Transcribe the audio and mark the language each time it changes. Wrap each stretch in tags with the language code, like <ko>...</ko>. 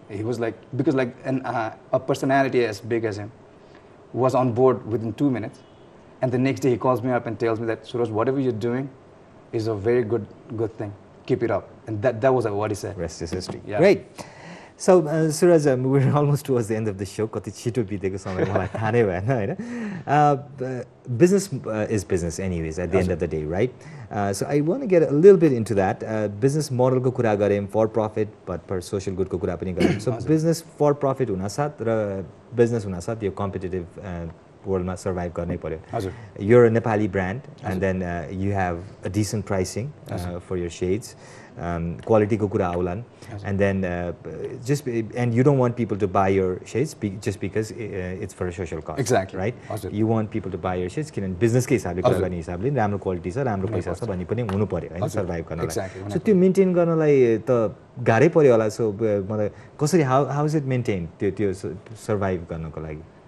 <en>He was like, because like a personality as big as him was on board within 2 minutes, and the next day he calls me up and tells me that Suraj, whatever you're doing is a very good thing. Keep it up, and that was what he said. Rest is history. Yeah. Great. So Suraj, we're almost towards the end of the show.</en> <ne>कति छिटो बितेको समय मलाई थाहा नै भएन हैन.</ne> <en>Business is business anyways at the end of the day, right? So I want to get a little bit into that.</en> <ne>Business model को कुरा गऱ्यौं for profit but for social good को कुरा पनि गऱ्यौं. So business for profit हुनासाथ र business हुनासाथ यो competitive world मा survive गर्नै पर्यो.</ne> <en>You're a Nepali brand and then you have a decent pricing for your shades.</en> <ne>Quality ko kura aulan</ne> <en>and then and you don't want people to buy your shades just because it's for a social cause. Exactly. Right? You want people to buy your shades</en> <ne>किनभने business के हिसाबले कुरा गर्ने हिसाबले राम्रो quality छ राम्रो पैसा छ भन्ने पनि हुनु पर्यो हैन सर्भाइभ गर्नलाई. So त्यो मेन्टेन गर्नलाई त गाह्रै पर्यो होला. So मलाई कसरी</ne> <en>how is it maintained</en> <ne>त्यो सर्भाइभ गर्नको लागि?</ne>